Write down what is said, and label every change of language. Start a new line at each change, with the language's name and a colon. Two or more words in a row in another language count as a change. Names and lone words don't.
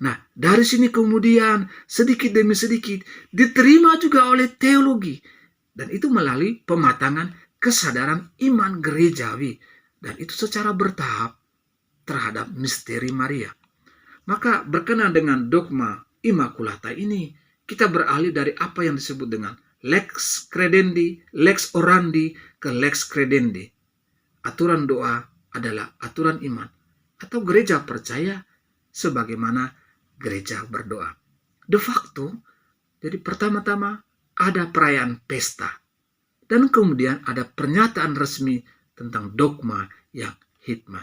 Indonesian: Nah, dari sini kemudian sedikit demi sedikit diterima juga oleh teologi. Dan itu melalui pematangan kesadaran iman gerejawi. Dan itu secara bertahap terhadap misteri Maria. Maka berkenaan dengan dogma Immaculata ini, kita beralih dari apa yang disebut dengan
Latin: lex credendi, lex orandi
Indonesian: ke
Latin: lex credendi.
Indonesian: Aturan doa adalah aturan iman, atau gereja percaya sebagaimana gereja berdoa.
Latin: De facto,
Indonesian: jadi pertama-tama ada perayaan pesta, dan kemudian ada pernyataan resmi tentang dogma yang hikmat.